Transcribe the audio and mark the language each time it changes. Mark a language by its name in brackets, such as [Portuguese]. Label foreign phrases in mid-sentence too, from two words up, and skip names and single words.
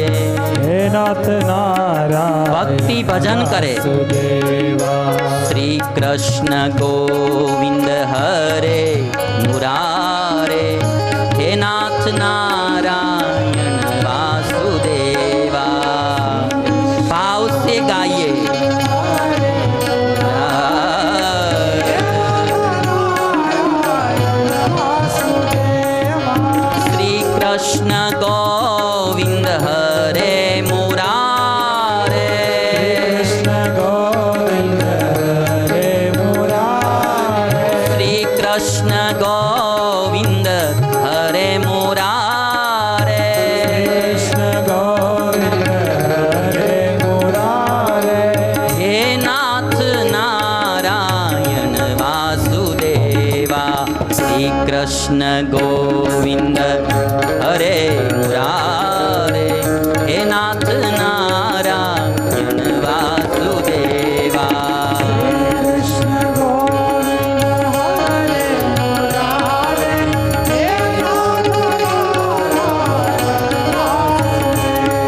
[Sanskrit] હે નાથ નારાયણ [Gujarati] ભક્તિ ભજન કરે. [Sanskrit] શ્રી કૃષ્ણ ગોવિંદ હરે મુરારે હે નાથ નારાયણ વાસુદેવા. [Hindi] ભાવ से गाइए. [Sanskrit] श्री कृष्ण गोविंद हरे मुरारे. કૃષ્ણ ગોવિંદ હરે મુરારે. श्री कृष्ण गोविंद हरे मुरारे. કૃષ્ણ ગોવિંદ હરે મુરારે. हे नाथ नारायण वासुदेवा. श्री कृष्ण गोविंद हरे मुरारे हे नाथ नारायण वासुदेवा. કૃષ્ણ ગોવિંદ હરે મુરારે. હે નાથ નારાયણ વાસુદેવા.